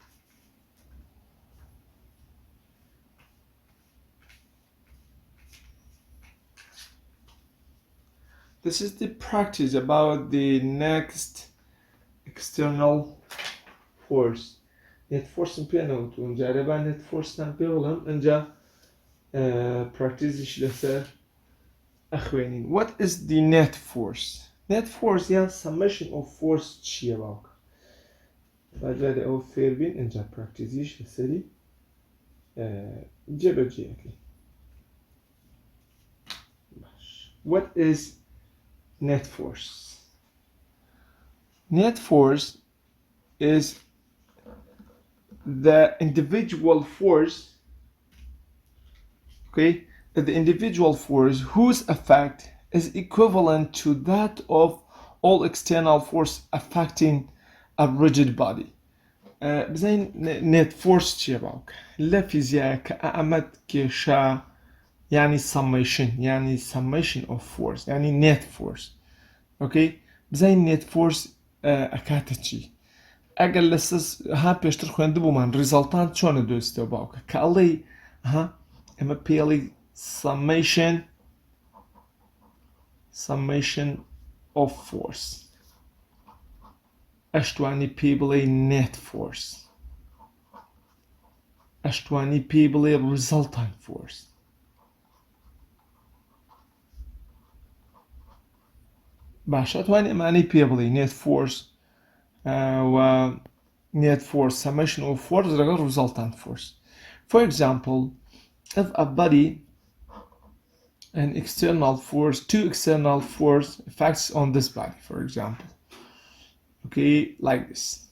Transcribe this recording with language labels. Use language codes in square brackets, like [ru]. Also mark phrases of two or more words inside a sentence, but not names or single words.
[en] This is the practice about the next external force. Net force [ckb] پێنەوت و جارێبا [en] net force [ckb] تان پێ بڵم ئەنجا practice لەسەر ئەخوێنین. [en] What is the net force? Net force یان summation of force [ckb] چییە باوکە؟ باجارێ ئەوە فێر بین ئەنجا practice لەسەری جێبەجێەکەی. [en] What is net force? Net force is the individual force, okay, the individual force whose effect is equivalent to that of all external force affecting a rigid body. [ckb] بزين [en] net force [ckb] چیه باوک؟ لە فیزیایە کە ئەمەد کێشا يعني [en] summation of force [ckb] يعني [en] net force. [ckb] okay بزين [en] net force [ckb] ئەکاتە چی؟ ئەگەر لە ها پێشتر خوێندبوومان ریزەڵتان چۆنە دۆستەوە باوکە کە ئەڵێ ئەمە پێڵی [en] summation of force [ckb] ئەشتوانی پێ بڵێ [en] net force [ckb] ئەشتوانی پێ بڵێ [en] resultant force [ckb] باشە ئەتوانی ئەمانەی پێ بڵێ [en] net force و net force summation of force لەگەڵ resultant force. For example, if a body an external force, two external force effects on this body, for example, okay, like this.